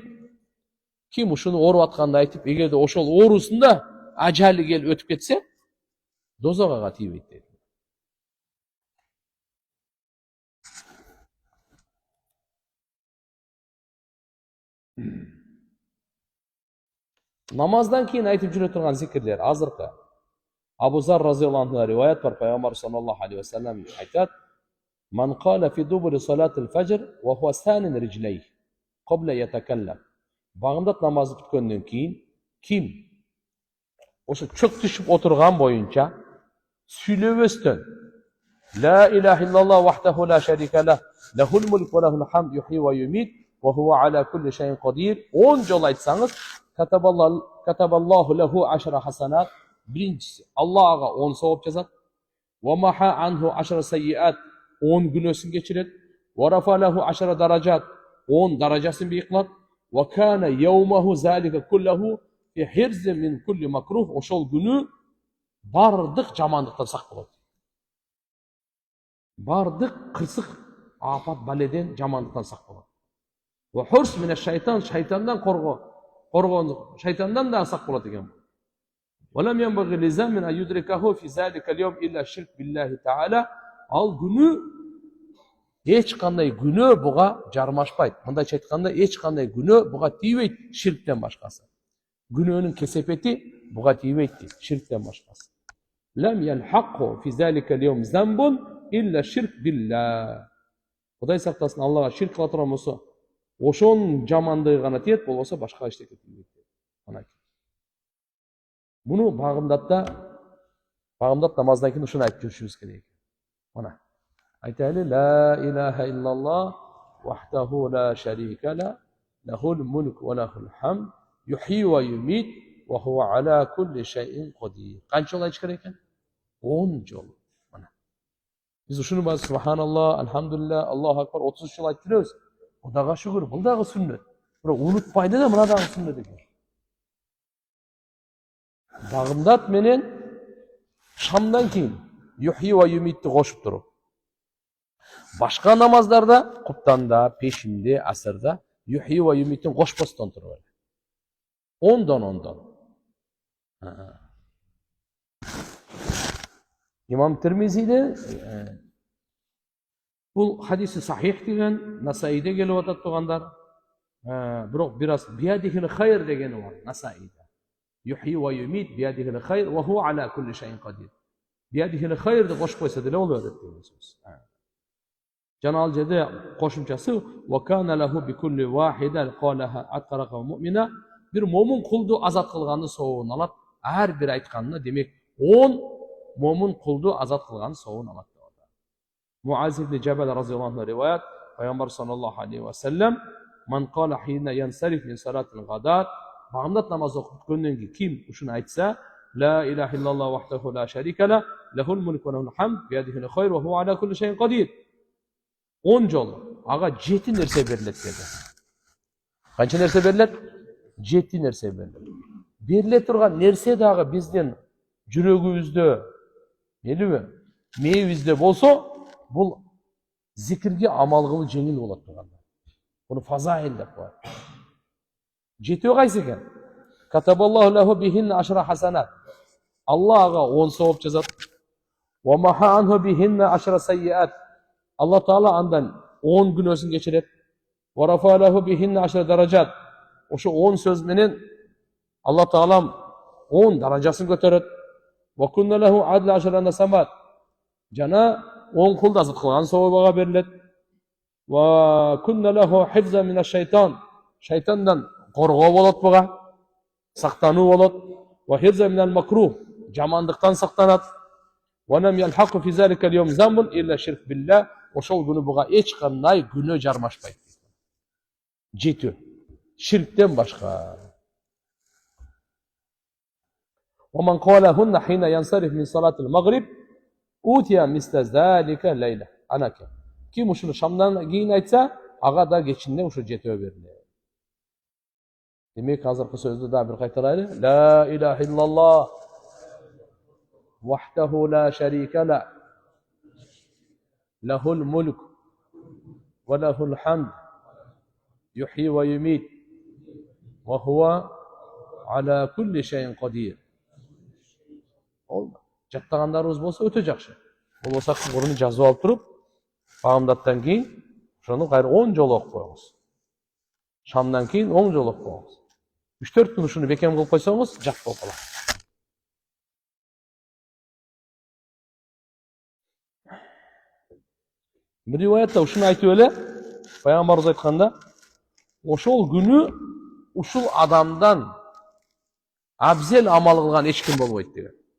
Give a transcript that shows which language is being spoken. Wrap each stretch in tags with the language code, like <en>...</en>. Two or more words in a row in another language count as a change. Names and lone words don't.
<ky>Ким ушуну ооруп атканда айтып, эгерде ошол оорусунда ажалы келип өтүп кетсе, дозок ага тийбейт дейт. Намаздан кийин айтып жүрө турган зикирлер азыркы.</ky> <ar>Абу Зар رضي الله عنه</ar> <ky>риваят бар, пайгамбар</ky> <ar>صلى الله عليه وسلم айтат: "من قال في دبر صلاة الفجر وهو ثان رجليه قبل يتكلم."</ar> <ky>Багымдат намазды бүткөндөн кийин ким ошо чөк түшүп отурган боюнча сүйлөбөстөн</ky> <ar>لا إله إلا الله وحده لا شريك له، له الملك وله الحمد يحيي ويميت وهو على كل شيء قدير 10</ar> <ky>жол айтсаңыз,</ky> <ar>كتب الله له عشر حسنات,</ar> <ky>биринчиси Аллах ага 10 савап жазат,</ky> <ar>ومحا عنه عشر سيئات,</ar> <ky>10 күнөөсүн кечирет,</ky> <ar>ورفع له عشر درجات,</ar> <ky>10 даражасын бийик кылат,</ky> <ar>وكان يومه ذلك كله في حرز من كل مكروه,</ar> <ky>ошол күнү бардык жамандыктан сак болот. Бардык кырсык апат баледен жамандыктан сак болот.</ky> <ar>وحرس من الشيطان,</ar> <ky>шайтандан шайтандан да сак болот экен.</ky> <ar>ولم ينبغ لذنب يدركه في ذلك اليوم إلا الشرك بالله تعالى.</ar> <ky>Ал күнү эч кандай күнөө буга жармашпайт. Мындайча айтканда эч кандай күнөө буга тийбейт ширктен башкасы. Күнөөнүн кесепети буга тийбейт дейт, ширктен башкасы.</ky> <ar>لم يلحق في ذلك اليوم ذنب إلا الشرك بالله.</ar> <ky>Кудай сактасын, Аллага ширк кыла турган болсо, ошонун жамандыгы гана тиет, болбосо башка эчтеке тийбейт. Буну багымдат намаздан кийин ушуну айтып жүрүшүбүз керек. Мына айтайлы,</ky> <ar>لا إله إلا الله وحده لا شريك له، له الملك وله الحمد يحيي ويميت وهو على كل شيء قدير.</ar> <ky>Канча жол айтыш керек экен? 10 жол. Мына биз ушуну баары</ky> <ar>سبحان الله، الحمد لله، الله أكبر</ar> <ky>33 жол айтып жүрөбүз. Кудайга шүгүр, бул дагы сүннөт. Бирок унутпайды да, мына дагы сүннөт экен. Багымдат менен шамдан кийин</ky> <ar>يحيي ويميت</ar> <ky>кошуп туруп, башка намаздарда, куптанда, пешинде, асырда</ky> <ar>يحيي ويميت</ar> <ky>кошпостон туруп. 10-10. Имам Тирмизиде бул хадиси сахих деген, Насаиде келип атат тугандар. Бирок бир аз</ky> <ar>بيده الخير</ar> <ky>дегени бар Насаиде.</ky> <ar>يحيي ويميت بيده الخير وهو على كل شيء قدير. بيده الخير</ar> <ky>деп кошуп койсо деле болот деген сөз. Жана ал жерде кошумчасы</ky> <ar>وكان له بكل واحدة قالها عتاقة مؤمنة,</ar> <ky>бир момун кулду азат кылганды сообун алат. Ар бир айтканына демек 10 момун кулду азат кылганды сообун алат.</ky> <ar>Муаз ибн Джабал رضي الله عنه</ar> <ky>риваят, пайгамбар</ky> <ar>صلى الله عليه وسلم، من قال حين ينصرف من صلاة الغداة,</ar> <ky>багымдат намаз окуп бүткөндөн кийин ким ушуну айтса,</ky> <ar>لا إله إلا الله وحده لا شريك له، له الملك وله الحمد بيده الخير وهو على كل شيء قدير.</ar> <ky>10 жол. Ага 7 нерсе берилет dedi. Канча нерсе берилет? 7 нерсе берилет. Бериле турган нерсе дагы биздин жүрөгүбүздө, мейлиби, мээбизде болсо, бул зикирге амал кылуу жеңил болот турганда. Буну фазаил деп коет. Жетөө кайсы экен?</ky> <ar>كتب الله له بهن عشر حسنات.</ar> <ky>Аллах ага 10 савап жазат.</ky> <ar>ومحا عنه بهن عشر سيئات.</ar> <ky>Аллах Таала андан 10 күнөөсүн кечирет.</ky> <ar>ورفع له بهن عشر درجات.</ar> <ky>Ошо 10 сөз менен Аллах Таалам 10 даражасын көтөрөт.</ky> <ar>وكن له عدل عشر نسمات.</ar> <ky>Жана 10 кулдазык кылган савабага берилет.</ky> <ar>وكن له حفظا من الشيطان.</ar> <ky>Шайтандан коргоо болот буга. Сактануу болот.</ky> <ar>وحفظا من المكروه.</ar> <ky>Жамандыктан сактанат.</ky> <ar>ولم يلحق في ذلك اليوم ذنب إلا شرك بالله.</ar> <ky>Ошол күнү буга эч кандай күнөө жармашпайт. Жетүү. Ширктен башка.</ky> <ar>ومن قالهن حين ينصرف من صلاة المغرب أوتي مثل ذلك ليلة.</ar> <ky>Анаке. Ким ушуну шамдан кийин айтса, ага да кечинде ушу жетөө берилет. Демек азыркы сөздү да бир кайтарайлы.</ky> <ar>لا إله إلا الله وحده لا شريك له. له الملك وله الحمد. يحيي ويميت. وهو على كل شيء قدير.</ar> <ky>Жаттагандарыбыз болсо өтө жакшы. Болбосо мурун жазып алып туруп, багымдаттан кийин ошону кайра 10 жолу окуп коебуз. Шамдан кийин 10 жолу окуп коебуз. 3-4 күн ушуну бекем кылып койсоңуз, жат болуп калат. Бир риwayatта ушуну айтып эле, пайгамбарыбыз айтканда, ошол күнү ушул адамдан абзел амал кылган эч ким болбойт деген.</ky>